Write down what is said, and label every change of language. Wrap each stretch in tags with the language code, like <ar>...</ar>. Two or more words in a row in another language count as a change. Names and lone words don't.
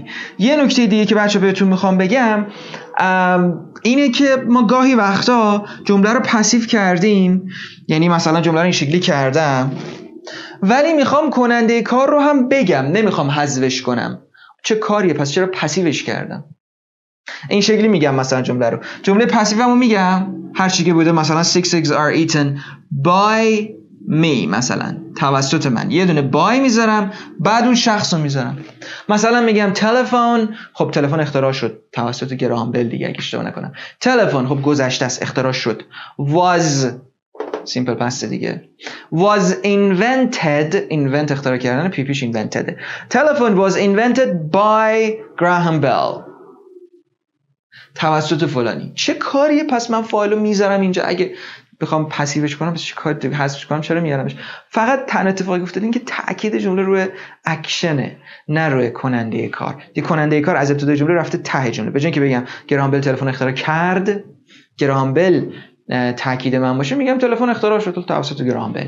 <fa>یه نکته دیگه که بچه بهتون میخوام بگم اینه که ما گاهی وقتا جمله رو پسیو کردیم، یعنی مثلا جمله رو این شکلی کردم ولی میخوام کننده کار رو هم بگم، نمیخوام حذفش کنم. چه کاریه؟ پس چرا پسیوش کردم؟ این شکلی میگم مثلا جمله پسیومو میگم هر چی که بوده، مثلا</fa> <en>6 eggs are eaten by me،</en> <fa>مثلا توسط من، یه دونه by میذارم بعد اون شخص رو میذارم. مثلا میگم تلفن، خب تلفن اختراع شد توسط گراهام بل دیگه اگه اشتباه نکنم. تلفن خب گذشته است، اختراع شد. was</fa> <en>simple past</en> <fa>دیگه.</fa> <en>was invent</en> <fa>اختراع کردن، پیش invented.</fa> <en>تلفن was invented by Graham Bell،</en> <fa>توسط فلانی. چه کاریه؟ پس من فایلو میذارم اینجا. اگه بخوام پسیوش کنم پس چه کاری حذفش کنم؟ چرا میارمش؟ فقط تنها اتفاقی افتاده این که تاکید جمله روی اکشنه نه روی کننده کار. دی کننده کار از ابتدای جمله رفته ته جمله. به جای اینکه بگم گراهام بل تلفن اختراع کرد، گراهام بل تاکید من باشه، میگم تلفن اختراع شد توسط گراهام بل.</fa>